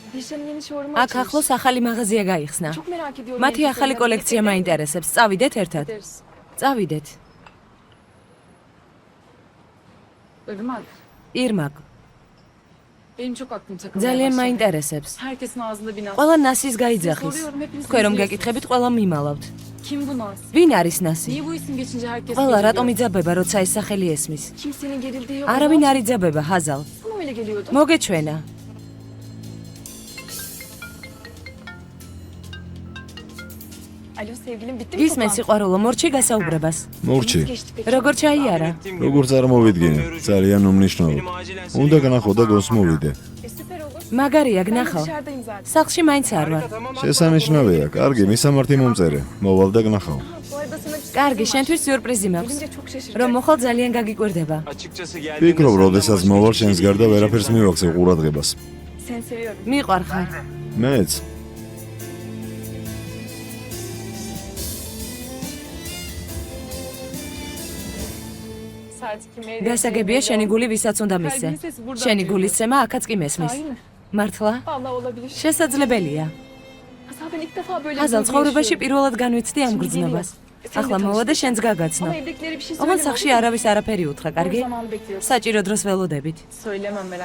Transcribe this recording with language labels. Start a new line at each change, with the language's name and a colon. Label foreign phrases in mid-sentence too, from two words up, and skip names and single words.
Turkish: Alişan'ın yeni showroom'u
Georgian: აქ ახლოს ახალი მაღაზია გაიხსნა. Çok merak ediyorum. მათი ახალი კოლექცია მაინტერესებს. წავიდეთ ერთად. წავიდეთ.
Turkish: Irmak,
Georgian: ირმაკ,
Turkish: benim çok aklım takılmaya
Georgian: ძალიან
Turkish: başladı.
Georgian: მაინტერესებს.
Turkish: Herkesin ağzında bir naz.
Georgian: ყველა ნასის გაიძახის.
Turkish: Soruyorum, hepiniz
Georgian: თქვენ რომ
Turkish: biliyorsunuz.
Georgian: გეკითხებით, ყველა მიმალავთ.
Turkish: Kim bu naz?
Georgian: ვინ არის ნასი?
Turkish: Niye bu isim geçince herkes
Georgian: ყველა
Turkish: geriliyor?
Georgian: რატომ იძაბება, როცა ეს სახელი ესმის?
Turkish: Kimsenin gerildiği yok.
Georgian: არავინ არ იძაბება, ჰაზალ.
Turkish: Bana öyle geliyordu.
Georgian: მოგეჩვენა.
Turkish: Alo sevgilim bitti mi
Georgian: გისმენს სიყვარულო, მორჩი გასაუბრებას. მორჩი,
Turkish: Geçti peki.
Georgian: როგორ ჩაიარა? როგორ წარმოვიდგინე? ძალიან უმნიშვნელოდ. უნდა გნახო და გონს მოვიდე.
Turkish: Süper olur.
Georgian: მაგარია,
Turkish: Ben de
Georgian: გნახავ.
Turkish: dışarıdayım zaten.
Georgian: სახლში მაინც არ ვარ. შესანიშნავია, კარგი, მისამართი მომწერე. მოვალ და გნახავ.
Turkish: Bu arada sana bir
Georgian: კარგი,
Turkish: sürprizim var.
Georgian: შენთვის სიურპრიზი მაქვს.
Turkish: Gelince çok şaşıracak.
Georgian: რომ მოხალ ძალიან გაგიკვირდება. ფიქრობ, როდესაც მოვალ შენს გარდა ვერაფერს მივაქცევ ყურადღებას.
Turkish: Seni seviyorum.
Georgian: მიყვარხარ. მეც.
Turkish: Saat 2'ye
Georgian: გასაგებია შენი გული ვისაც უნდა მისცე. შენი გულისცემა აქაც კი მესმის.
Turkish: Sahi mi?
Georgian: მართლა?
Turkish: Vallahi olabilir.
Georgian: შესაძლებელია.
Turkish: Hasan ben ilk defa böyle
Georgian: ჰაზალ,
Turkish: bir duygu
Georgian: ცხოვრებაში
Turkish: yaşıyorum.
Georgian: პირველად განვიცდი ამ გრძნობას. ახლა მოვა და შენს გაგაცნო.
Turkish: Ama evdekileri bir şey
Georgian: ოღონდ
Turkish: söyleme.
Georgian: სახში არავის არაფერი უთხრა,
Turkish: Doğru
Georgian: კარგი?
Turkish: zamanı bekliyoruz.
Georgian: საჭირო დროს ველოდებით.
Turkish: Söylemem merak